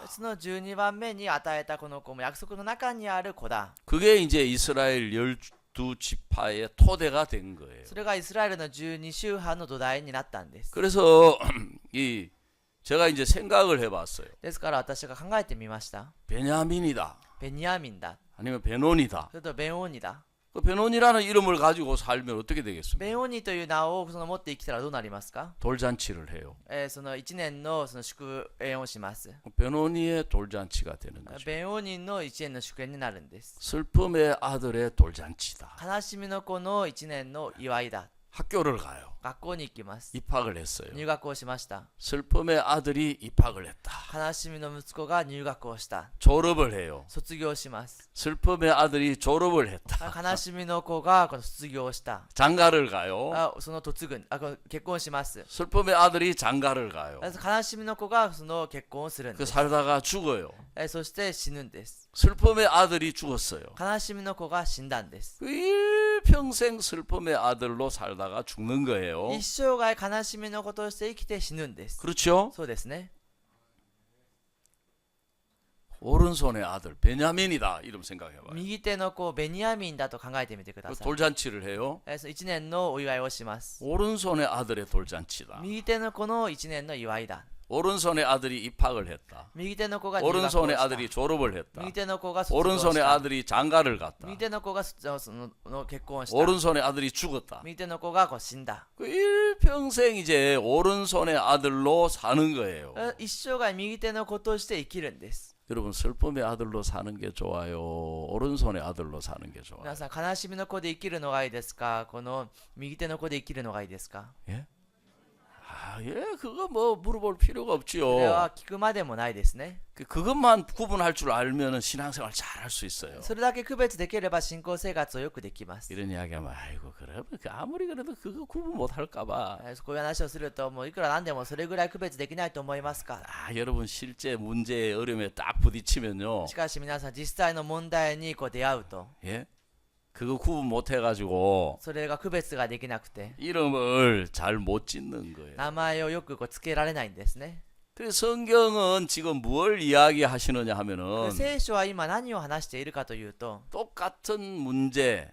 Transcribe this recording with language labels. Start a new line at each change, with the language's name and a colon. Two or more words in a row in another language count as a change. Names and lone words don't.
Japanese: その12番目に与えたこの子も約束の中にある子だ。
Korean: 그게 이제 이스라엘 12지파의 토대가 된 거예요.
Japanese: それがイスラエルの12宗派の土台になったんです。
Korean: 그래서 제가 이제 생각을 해봤어요.
Japanese: ですから私が考えてみました。
Korean: 베냐민이다.
Japanese: ベニヤミンだ、
Korean: 아니면 베논이다.
Japanese: それとベンオニだ。
Korean: 그 베논이라는 이름을 가지고 살면 어떻게 되겠습니까?
Japanese: ベンオニという名をその持って生きたらどうなりますか。
Korean: 돌잔치를 해요.
Japanese: その1年のその祝宴をします。
Korean: 베논이의 돌잔치가 되는 거죠.
Japanese: ベンオニの1年の祝宴になるんです。
Korean: 슬픔의 아들의 돌잔치다.
Japanese: 悲しみの子の1年の祝いだ。
Korean: 학교를 가요.
Japanese: 学校に行きます。
Korean: 입학을 했어요.
Japanese: 入学をしました。
Korean: 슬픔의 아들이 입학을 했다.
Japanese: 悲しみの息子が入学をした。
Korean: 졸업을 해요.
Japanese: 卒業します。
Korean: 슬픔의 아들이 졸업을 했다.
Japanese: 悲しみの子がこの卒業した。
Korean: 장가를 가요.
Japanese: その嫁ぐこの結婚します。
Korean: 슬픔의 아들이 장가를 가요.
Japanese: 悲しみの子がその結婚をするん 그 です。
Korean: 살다가 죽어요.
Japanese: そして死ぬんです。
Korean: 슬픔의 아들이 죽었어요.
Japanese: 悲しみの子が死んだんです。
Korean: 그 일평생 슬픔의 아들로 살다가 죽는 거예요.
Japanese: 一生涯悲しみの子として生きて死ぬんです。
Korean: 그렇죠?
Japanese: そうですね。
Korean: 오른손의 아들 베냐민이다 이름 생각해봐요.
Japanese: 右手の子ベニヤミンだと考えてみてください。
Korean: 돌잔치를 해요.
Japanese: 1 年のお祝いをします。
Korean: 오른손의 아들의 돌잔치다.
Japanese: 右手の子の1年の祝いだ。
Korean: 오른손의 아들이 입학을 했다.
Japanese: 右手の子が入学をし
Korean: 오른손의
Japanese: た。
Korean: 아들이 졸업을 했다.
Japanese: 右手の子が卒業し
Korean: 오른손의
Japanese: た。
Korean: 아들이 장가를 갔다.
Japanese: 右手の子がその結婚した。
Korean: 오른손의 아들이 죽었다.
Japanese: 右手の子が死んだ。
Korean: 그 일평생 이제 오른손의 아들로 사는 거예요.
Japanese: 一生涯右手の子として生きるんです。
Korean: 여러분 슬픔의 아들로 사는 게 좋아요? 오른손의 아들로 사는 게 좋아요?
Japanese: 皆さん悲しみの子で生きるのがいいですか、この右手の子で生きるのがいいですか。
Korean: 예? 예, 그거 뭐 물어볼 필요가
Japanese: それは
Korean: 없지요.
Japanese: 聞くまでもないですね。
Korean: 그것만 구분할 줄 알면은 신앙생활 잘 할 수 있어요.
Japanese: それだけ区別できれば信仰生活をよくできます。
Korean: 이런 이야기하면 아이고 그러면 아무리 그래도 그거 구분 못 할까봐.
Japanese: こういう話をすると、もういくらなんでもそれぐらい区別できないと思いますか。
Korean: 여러분 실제 문제에 어려움에 딱 부딪히면요.
Japanese: しかし皆さん、実際の問題に出会うと、
Korean: 예? 그거 구분 못 해가지고
Japanese: それが区別ができなくて、
Korean: 이름을 잘 못 짓는 거예요.
Japanese: 名前をよくつけられないんですね。
Korean: 그래서 성경은 지금 뭘 이야기하시느냐 하면은
Japanese: 聖書は今何を話しているかというと、
Korean: 똑같은 문제,